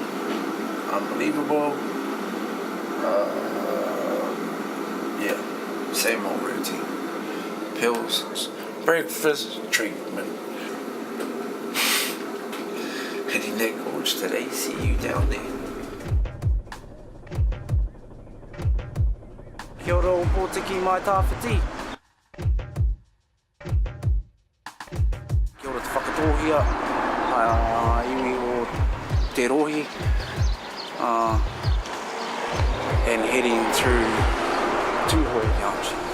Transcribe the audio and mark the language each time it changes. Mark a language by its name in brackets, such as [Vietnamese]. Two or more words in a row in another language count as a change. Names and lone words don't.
[English] Unbelievable. Yeah, same old routine. Pills, breakfast, treatment. Hitting that gorge today. See you down there. [Māori] Kia ora o pōtiki mai tāwhiti. Kia ora te whakatōhia. Iwi o te rohi. [English] And heading through Tūhoi Junction.